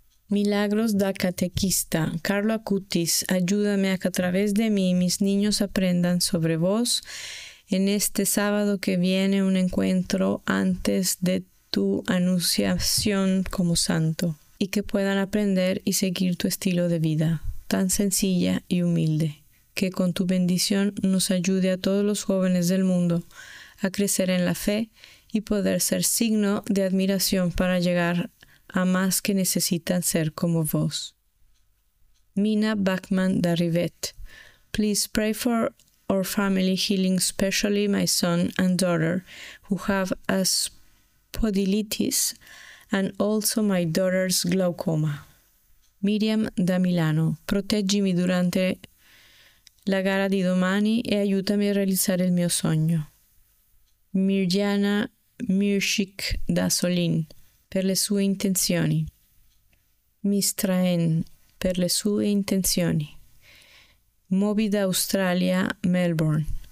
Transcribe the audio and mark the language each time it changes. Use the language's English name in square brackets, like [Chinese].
[Spanish] Milagros da Catequista, Carlo Acutis, ayúdame a que a través de mí mis niños aprendan sobre vos en este sábado que viene un encuentro antes de tu anunciación como santo y que puedan aprender y seguir tu estilo de vida, tan sencilla y humilde, que con tu bendición nos ayude a todos los jóvenes del mundo a crecer en la fe y poder ser signo de admiración para llegar a más que necesitan ser como vos. [Italian] Mina Bachman da Rivet. [English] Please pray for our family healing, especially my son and daughter who have a spondylitis, and also my daughter's glaucoma. [Italian] Miriam da Milano. Proteggimi durante la gara di domani e aiutami a realizzare il mio sogno. Mirjana Mirschik da Solin. Per le sue intenzioni. Mistraen, per le sue intenzioni. Moby da Australia, Melbourne.